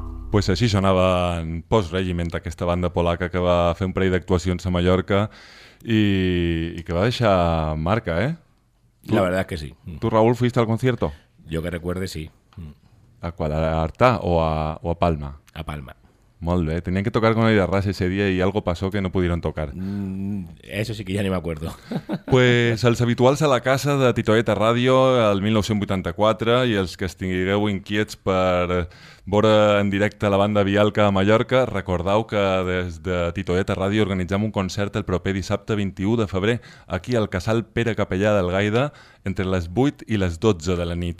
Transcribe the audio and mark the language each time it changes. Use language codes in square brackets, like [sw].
[ca] Pues així sonava en Post-Regiment, aquesta banda polaca que va fer un parell d'actuacions a Mallorca i que va deixar marca, eh? [es] La verdad es que sí. ¿Tú, Raúl, fuiste al concierto? Yo que recuerde, sí. ¿A cuál? ¿A Artà o a Palma? A Palma. [ca] Molt bé. [es] Tenían que tocar con Oi de Rase ese día y algo pasó que no pudieron tocar. Eso sí que ya ni me acuerdo. [ca] Pues els habituals a la casa de Titoeta Ràdio el 1984 i els que estigueu inquiets per veure en directe la banda Vialca a Mallorca, recordeu que des de Titoeta Ràdio organitzem un concert el proper dissabte 21 de febrer aquí al Casal Pere Capellà del Gaida entre les 8 i les 12 de la nit.